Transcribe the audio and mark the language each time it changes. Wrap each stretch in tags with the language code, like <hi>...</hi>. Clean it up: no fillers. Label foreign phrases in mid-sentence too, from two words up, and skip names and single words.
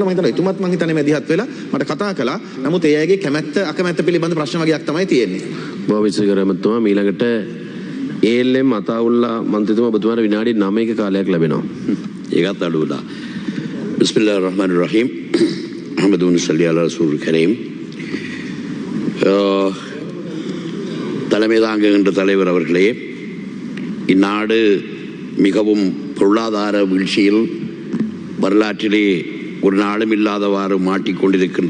<si>මම හිතනවා එතුමත් මං හිතන්නේ මැදිහත් වෙලා මට කතා කළා. නමුත් ඒ අයගේ කැමැත්ත අකමැත්ත පිළිබඳ ප්‍රශ්න වගේක් තමයි තියෙන්නේ. බොහොම ස්තුතියි ගරු ඇමතුමා. ඊළඟට ALM අතාඋල්ලා මන්ත්‍රීතුමා ඔබතුමාට විනාඩි 9ක කාලයක් ලැබෙනවා. ඒකත් අඩු වෙලා.</si> <ar>بسم الله الرحمن الرحيم. محمدن صل على رسول كريم.</ar> <ta>தலைமை தாங்குகின்ற தலைவர் அவர்களே, இந்நாடு மிகவும் பொருளாதார வீழ்ச்சியில் வரலாற்றிலே ஒரு நாளும் இல்லாதவாறு மாட்டிக்கொண்டிருக்கின்ற</ta>